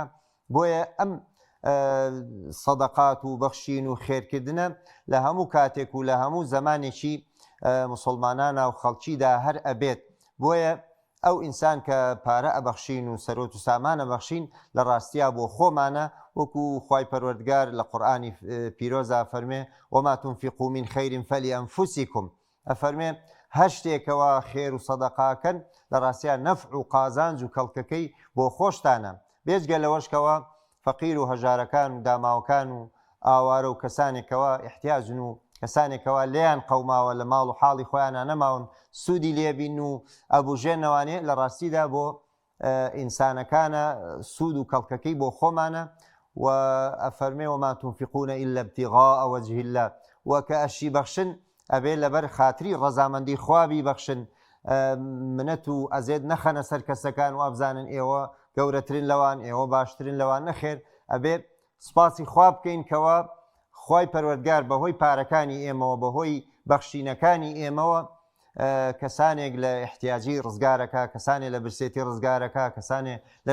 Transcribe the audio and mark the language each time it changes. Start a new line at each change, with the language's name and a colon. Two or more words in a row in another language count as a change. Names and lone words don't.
Central Kurdish: بۆیە ئەم سەدەقات و بەخشین و خێرکردنە لە هەموو کاتێک و لە هەموو زمانێکی مسلمانانە و خەڵکیدا هەر ئەبێت. بۆیە ئەو ئینسان کە پارە ئەبەخشین و سەرۆت و سامانە بەخشین لە ڕاستیا بۆ خۆمانە، وەکو خوای پەروەردگار لە قورئانی پیرۆزا فەرمێ
Arabic: وما تنفقوا من خير فلأنفسكم،
Central Kurdish: ئەفەرمێ هەر شتێکەوە خێر و سەدەقاکەن لە ڕاستیا نەفع و قازانج و کەڵکەکەی بۆ خۆشتانە، بێجگە لەوەشکەوە فەقیر و هەژارەکان و داماوەکان و ئاوارە و کەسانێکەوە احتیاجن و کەسانێکەوە لێیان قەوماوە لە ماڵ و حاڵی خۆیانە نەماون سوودی لێبین و ئەبوژێنەوانێ لە ڕاستیدا بۆ ئینسانەکانە سوود و کەڵکەکەی بۆ خۆمانە. و ئەفەرمێ
Arabic: وما تنفقون إلا ابتغاء وجه الله،
Central Kurdish: و کە ئەشی بەخشن ئەبێ لەبەر خاتری ڕەزامەندی خوابی بەخشن، منەت و ئەزێت نەخەنە سەر کەسەکان و ئەبزانن ئێوە گەورەترین لەوان ئێوە باشترین لەوان نەخێر، ئەبێ سپاسی خوا بکەین کەوە خی پەروەردگار بەهۆی پارەکانی ئێمەوە بەهۆی بەخشینەکانی ئێمەوە کەسانێک لە احتیاجی ڕزگارەکە، کەسانێک لە برسێتی ڕزگارەکە، کەسانێک لە